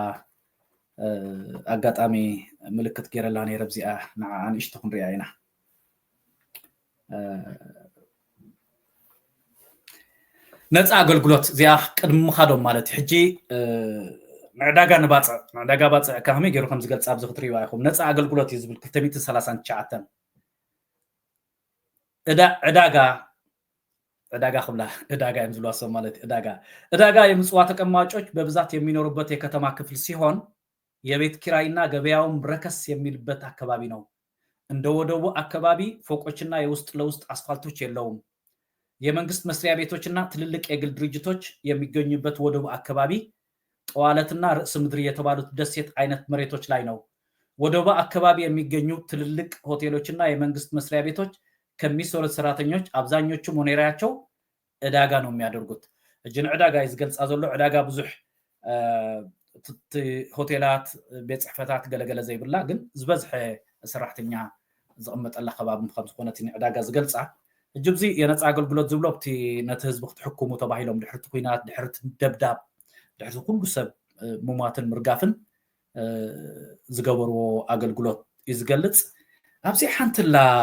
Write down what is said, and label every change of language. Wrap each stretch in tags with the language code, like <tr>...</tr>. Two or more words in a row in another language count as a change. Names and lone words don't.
<ti>ኣጋጣሚ ምልክት ገይረላ ነይረ ብዚኣ ንዓ ንእሽቶ ክንሪኣ ኢና ነፃ ኣገልግሎት እዚኣ ቅድሚ ምኻዶም ማለት እዩ ሕጂ ንዕዳጋ ንባፅዕ ንዕዳጋ ባፅዕ ከመይ ገይሩ ከም ዝገልፅ ኣብዚ ክትሪእዋ ኢኹም ነፃ ኣገልግሎት እዩ ዝብል 239 ዕዳጋ ክብላ ዕዳጋ እዮም ዝብልዋ ሰብ ማለት</ti> <am>ዕዳጋ የምጽዋ ተቀማጮች በብዛት የሚኖሩበት የከተማ ክፍል ሲሆን የቤት ኪራይና ገበያውም ረከስ የሚልበት አካባቢ ነው። እንደ ወደቡ አካባቢ ፎቆችና የውስጥ ለውስጥ አስፋልቶች የለውም። የመንግስት መስሪያ ቤቶችና ትልልቅ የግል ድርጅቶች የሚገኙበት ወደቡ አካባቢ ጠዋለትና ርዕስ ምድር የተባሉት ደሴት አይነት መሬቶች ላይ ነው። ወደቡ አካባቢ የሚገኙ ትልልቅ ሆቴሎችና የመንግስት መስሪያ ቤቶች ከሚሰሩት ሰራተኞች አብዛኞቹ ሞኔሪያቸው ዕዳጋ ነው የሚያደርጉት።</am> <ti>እጅን ዕዳጋ ይዝገልጻ ዘሎ ዕዳጋ ብዙሕ ሆቴላት ቤት ጽሕፈታት ገለገለ ዘይብላ ግን ዝበዝሐ ሰራሕተኛ ዝቕመጠላ ከባቢ ከም ዝኾነት ዕዳጋ ዝገልጻ እጅብዚ</ti> <am>የነፃ አገልግሎት</am> <ti>ዝብሎ ብቲ ነቲ ህዝቢ ክትሕክሙ ተባሂሎም ድሕርቲ ኩናት ድሕርቲ ደብዳብ ድሕርቲ ኩሉ ሰብ ሙማትን ምርጋፍን ዝገበርዎ አገልግሎት እዩ ዝገልጽ። ኣብዚ ሓንትላ</ti>